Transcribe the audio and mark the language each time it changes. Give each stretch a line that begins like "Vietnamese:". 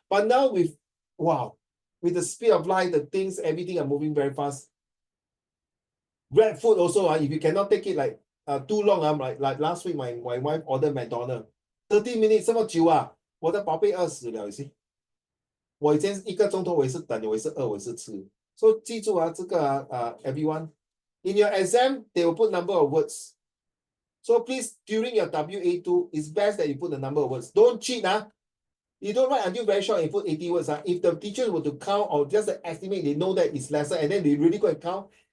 English: But now with the speed of light, the things, everything are moving very fast. Grab food also, if you cannot take it like too long, like last week, my wife ordered McDonald's 30 minutes
Chinese: 这么久啊，我的宝贝饿死了，
English: you see。
Chinese: 我以前1个钟头我也是等，我也是饿，我也是吃。所以记住这个
English: everyone in your exam they will put number of words. So please during your WA2 it's best that you put the number of words. Don't cheat. You don't write until very short and put 80 words. If the teachers were to count or just estimate, they know that it's lesser and then they really go and count.